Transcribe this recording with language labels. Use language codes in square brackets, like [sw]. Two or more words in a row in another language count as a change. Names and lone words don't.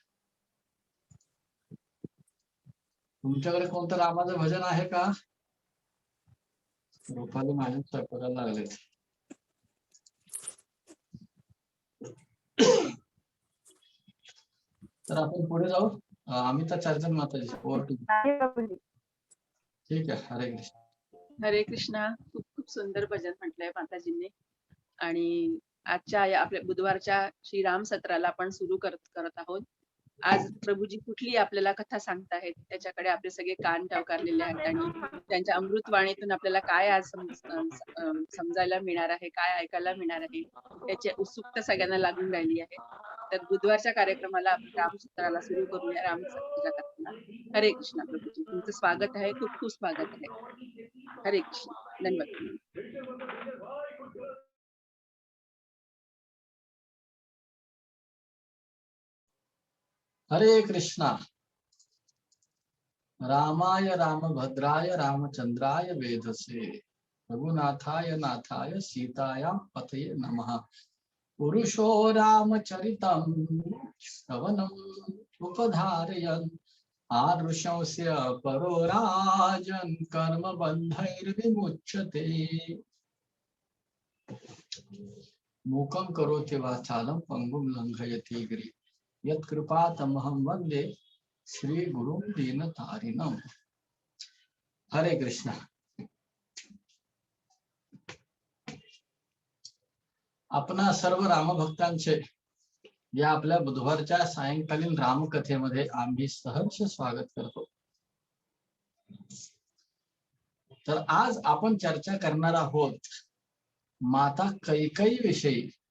[mr] तुमच्याकडे कोणतं रामाचं भजन आहे का? रुपाली महाजन स्वयंपाकाला लागले. तर आपण पुढे जाऊ. अमिता चार्जन माताजी, [en] over to. [mr] ठीक आहे. हरे कृष्ण. हरे कृष्णा. खूप खूप सुंदर भजन म्हटलंय माताजींनी. आणि आजच्या या आपल्या बुधवारच्या श्रीराम सत्राला आपण सुरू करत आहोत. आज प्रभूजी कुठली आपल्याला कथा सांगताहेत त्याच्याकडे आपले सगळे कान टवकारलेले आहेत आणि त्यांच्या अमृतवाणीतून आपल्याला काय आज समजायला मिळणार आहे, काय ऐकायला मिळणार आहे याची उत्सुकता सगळ्यांना लागून राहिली आहे. तर बुधवारच्या कार्यक्रमाला आपण रामसत्राला सुरू करूया, रामसत्राच्या कथेला. हरे कृष्णा प्रभूजी, तुमचं स्वागत आहे. खूप खूप स्वागत आहे. हरे कृष्ण. धन्यवाद. हरे कृष्णा. [sa] रामाय रामभद्राय रामचंद्राय वेधसे, रघुनाथाय नाथाय सीताया पतये नमः. पुरुषो रामचरितं श्रवणम् उपधारयन्, आदृशंस्य परो राजन् कर्मबन्धैर्विमुच्यते. मूकं करोति वाचालं पंगुं लंघयति गिरिं, यत्कृपातमहं वन्दे श्री गुरु दीन तारिणम. [mr] हरे कृष्ण. आपणा सर्व रामभक्तांचे या आपल्या बुधवारच्या सायंकालीन रामकथेमध्ये आम्ही सहर्ष स्वागत करतो. तर आज आपण चर्चा करणार आहोत माता कैकेयी विषयी.